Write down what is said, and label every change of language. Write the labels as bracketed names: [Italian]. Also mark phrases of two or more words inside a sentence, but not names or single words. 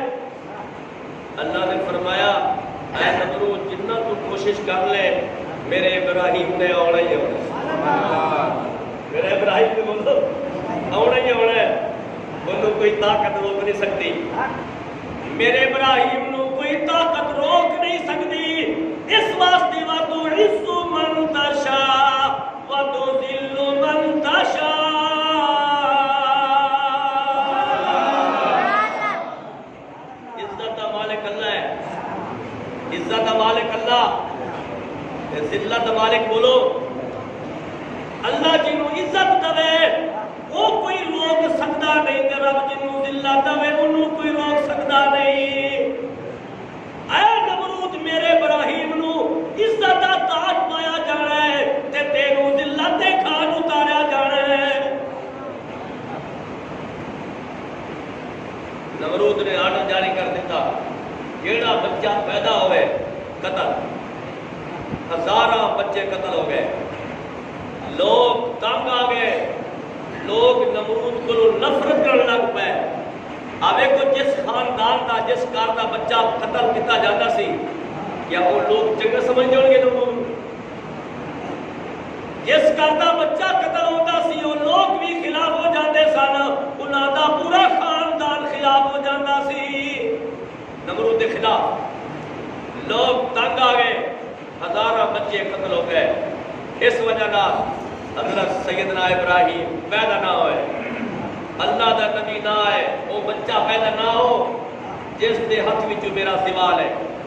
[Urdu] اللہ نے فرمایا اے نمرود جتنا تو کوشش کر لے [Punjabi] میرے ابراہیم نے آنا ہی ہونا, میرے ابراہیم نے بولو آنا ہی ہونا ہے, انہوں کوئی طاقت روک نہیں سکتی, میرے ابراہیم نو کوئی طاقت روک نہیں سکتی. [Urdu] اس واسطے [Arabic] وَتُعِزُّ مَن تَشَاءُ وَتُذِلُّ مَن تَشَاءُ. [Punjabi] عزت دا مالک اللہ ہے, عزت دا مالک اللہ, ذلت دا مالک بولو اللہ جنوں عزت دے وہ کوئی روک سکتا نہیں, تے رب جنوں ذلت دے انہوں کوئی روک سکتا نہیں. اے نمرود میرے ابراہیم نو عزت دا تاج پایا جانا ہے تے تینوں ذلت دے کھان اتاریا جانا ہے. نمرود نے آرڈر جاری کر دیتا جیڑا بچہ پیدا ہوئے قتل. [Urdu] ہزاراں بچے قتل ہو گئے, لوگ تنگ آ گئے, لوگ نمرود کو نفرت کرنے لگ پے. [Punjabi] آوے کو جس خاندان دا جس گھر دا بچہ قتل کیتا جاتا سی کیا وہ لوگ چنگا سمجھ جان گے نمرود؟ جس گھر دا بچہ قتل ہوتا سی وہ لوگ بھی خلاف ہو جاندے سن, انہاں دا پورا خاندان خلاف ہو جاتا سی نمرود دے خلاف. [Urdu] لوگ تنگ آ گئے, ہزاراں بچے قتل ہو گئے. [Punjabi] اس وجہ نال حضرت سیدنا ابراہیم پیدا نہ ہوئے, اللہ دا نبی نہ آئے, وہ بچہ پیدا نہ ہو جس دے ہاتھ وچ میرا سوال ہے.